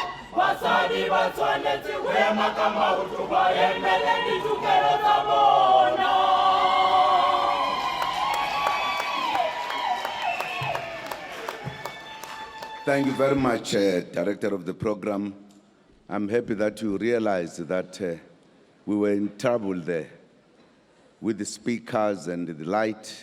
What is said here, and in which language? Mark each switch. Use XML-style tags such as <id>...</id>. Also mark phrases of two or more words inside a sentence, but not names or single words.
<tn>basadi ba tshwanetse go ema ka maoto ba emele ditokelo tsa bona.</tn> <en>Thank you very much, Director of the Program. I'm happy that you realized that we were in trouble there with the speakers and the light.</en>